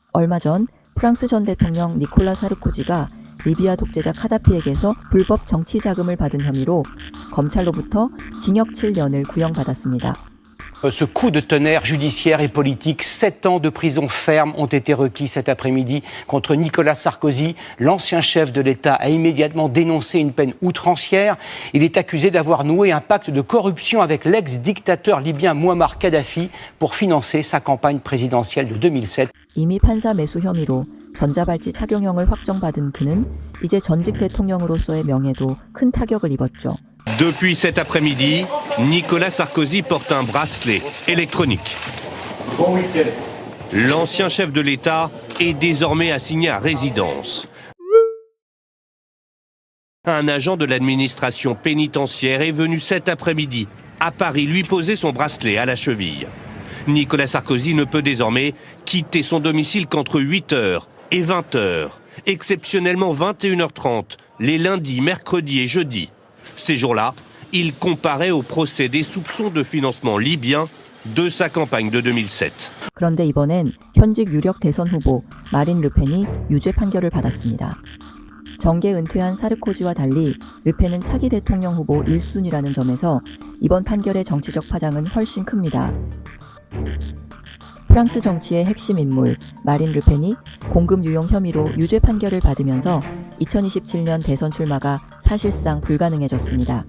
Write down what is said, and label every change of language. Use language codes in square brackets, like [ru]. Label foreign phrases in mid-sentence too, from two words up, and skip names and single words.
[ko] 얼마 전 프랑스 전 대통령 니콜라 사르코지가 리비아 독재자 카다피에게서 불법 정치 자금을 받은 혐의로 검찰로부터 징역 7년을 구형받았습니다. [fr] Ce coup de tonnerre judiciaire et politique, 7 ans de prison ferme ont été requis cet après-midi contre Nicolas Sarkozy. L'ancien chef de l'État a immédiatement dénoncé une peine outrancière. Il est accusé d'avoir noué un pacte de corruption avec l'ex-dictateur libyen Mouammar Kadhafi pour financer sa campagne présidentielle de 2007. [ko] 이미 판사 매수 혐의로 전자발찌 착용형을 확정받은 그는 이제 전직 대통령으로서의 명예도 큰 타격을 입었죠. [fr] Depuis cet après-midi, Nicolas Sarkozy porte un bracelet électronique. L'ancien chef de l'État est désormais assigné à résidence. Un agent de l'administration pénitentiaire est venu cet après-midi à Paris lui poser son bracelet à la cheville. Nicolas Sarkozy ne peut désormais quitter son domicile qu'entre 8h et 20h, exceptionnellement 21h30, les lundis, mercredis et jeudis. Ces jours-là, il comparait au procès des soupçons de financement libyen de sa campagne de 2007. [ko] 그런데 이번엔 현직 유력 대선 후보 마린 르펜이 유죄 판결을 받았습니다. 정계 은퇴한 사르코지와 달리 르펜은 차기 대통령 후보 1순위라는 점에서 이번 판결의 정치적 파장은 훨씬 큽니다. 프랑스 정치의 핵심 인물 마린 르펜이 공금 유용 혐의로 유죄 판결을 받으면서 2027년 대선 출마가 사실상 불가능해졌습니다.